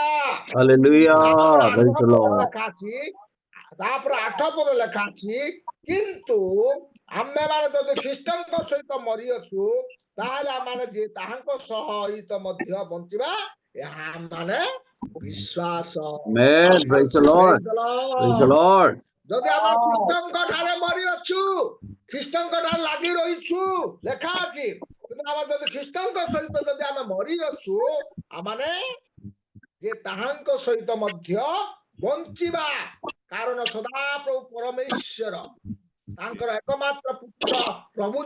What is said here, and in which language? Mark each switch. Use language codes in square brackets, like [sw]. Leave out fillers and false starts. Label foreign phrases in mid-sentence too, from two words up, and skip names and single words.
[en] Hallelujah. [or] ତାପରେ [en] Praise the Lord. [or] ଲେଖା ଅଛି, ତାପରେ 8 ପଦ ଲେଖା ଅଛି, କିନ୍ତୁ ଆମେମାନେ ଯଦି ଖ୍ରୀଷ୍ଟଙ୍କ ସହିତ ମରିଅଛୁ, ତାହେଲେ ଆମମାନେ ଯେ ତାହାଙ୍କ ସହିତ ମଧ୍ୟ ବଞ୍ଚିବା, ଏହା ଆମମାନେ ବିଶ୍ୱାସ। [en] Amen. Praise the Lord. Praise the Lord. [or] ଯଦି ଆମେ ଖ୍ରୀଷ୍ଟଙ୍କ ଠାରେ ମରିଅଛୁ, ଖ୍ରୀଷ୍ଟଙ୍କ ଠାରେ ଲାଗି ରହିଛୁ, ଲେଖା ଅଛି, କିନ୍ତୁ ଆମେ ଯଦି ଖ୍ରୀଷ୍ଟଙ୍କ ସହିତ ଯଦି ଆମେ ମରିଅଛୁ, ଆମମାନେ ଯେ ତାହାଙ୍କ ସହିତ ମଧ୍ୟ ବଞ୍ଚିବା, କାରଣ ସଦାପ୍ରଭୁ ପରମେଶ୍ୱର ତାଙ୍କର ଏକମାତ୍ର ପୁତ୍ର ପ୍ରଭୁ